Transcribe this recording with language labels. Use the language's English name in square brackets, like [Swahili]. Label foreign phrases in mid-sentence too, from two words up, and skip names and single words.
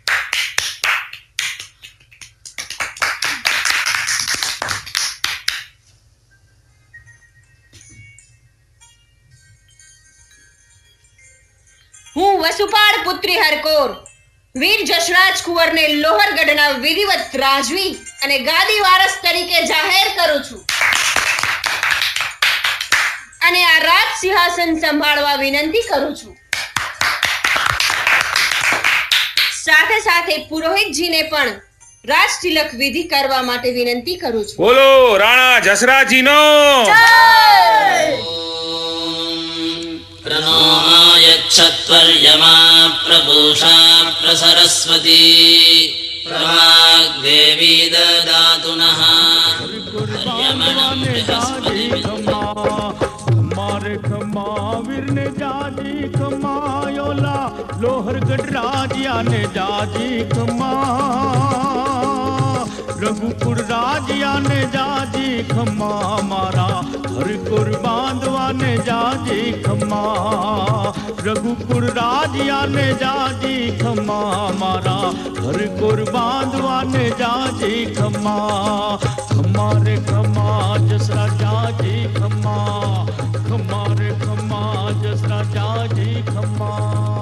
[Gujarati] હું વસુપાળ પુત્રી હરકોર વીર જશરાજ કુંવરને લોહરગઢના વિધિવત રાજવી અને ગાદી વારસ તરીકે જાહેર કરું છું અને આ રાજ સિંહાસન સંભાળવા વિનંતી કરું છું. સાથે સાથે પુરોહિતજીને પણ રાજ તિલક વિધિ કરવા માટે વિનંતી કરું છું. બોલો રાણા જસરાજીનો [Sanskrit] प्रणो यच्छत्वर्यमा प्रपूषा प्रसरस्वती प्रवाग्देवी ददातु नः हर्यमणं बृहस्पति [Gujarati] મારે ખમા વીરને જાજી ખમાયોલા લોહરગઢ રાજિયા ને જાજી ખમા રઘુપુર રાજિયા ને જાજી ખમા મારા હરકુર બાંધવા ને જાજી ખમા રઘુપુર રાજિયા ને જાજી ખમા મારા હરકુર બાંધવા ને જાજી ખમા ખમા રે ખમા જસરા જાજી ખમા ખમા રે ખમા જસરા જાજી ખમા